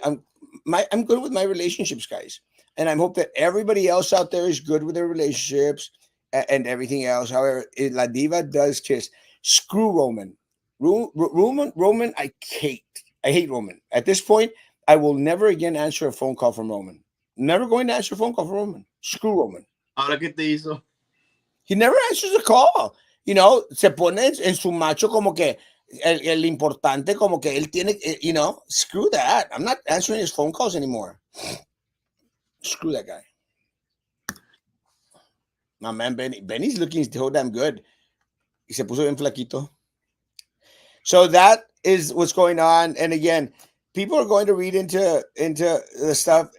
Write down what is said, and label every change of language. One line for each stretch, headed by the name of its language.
English: I'm good with my relationships, guys, and I hope that everybody else out there is good with their relationships and everything else. However, La Diva does kiss. Screw Roman. Roman. I hate Roman. At this point, I will never again answer a phone call from Roman. Never going to answer a phone call from Roman. Screw Roman.
Spanish: Ahora que te hizo.
English: He never answers a call.
Spanish: Se pone en su macho como que el importante, como que él tiene,
English: screw that. I'm not answering his phone calls anymore. Screw that guy. My man, Benny. Benny's looking so damn good.
Spanish: Y se puso bien flaquito.
English: So that is what's going on. And again, people are going to read into the stuff.